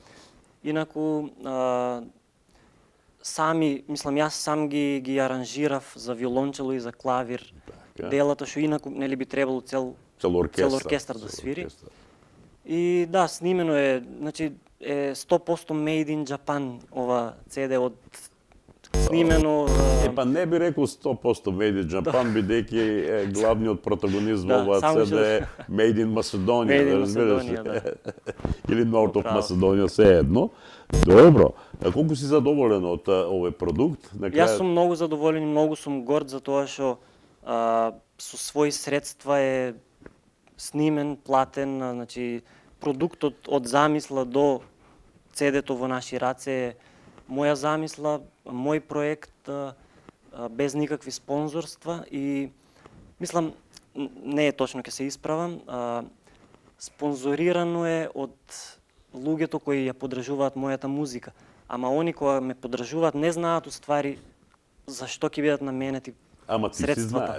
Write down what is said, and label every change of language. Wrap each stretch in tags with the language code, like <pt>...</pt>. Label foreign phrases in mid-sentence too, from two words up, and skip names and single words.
<mk>Инаку јас сам ги аранжирав за виолончело и за клавир. Така. Делата што инаку нели би требало цел оркестар да свири. И да, снимено е, значи е 100%</mk> <en>made in Japan</en> <mk>ова CD од снимено. Па не би рекол 100%</mk> <en>made in Japan,</en> <mk>бидејќи е главниот протагонист во оваа CD е</mk> <en>made in Macedonia, Made in</en> <mk>разбираш? Macedonia, да. Или North of Macedonia, се едно. Добро. Колку си задоволен од овој продукт? Јас сум многу задоволен и многу сум горд за тоа што со своји средства е снимен, платен, значи продуктот од замисла до CD-то во наши раце е моја замисла, мој проект без никакви спонзорства и мислам не е точно, ќе се исправам, спонзорирано е од луѓето кои ја поддржуваат мојата музика, ама они кога ме поддржуваат не знаат уствари зашто ќе бидат наменети средствата.</mk>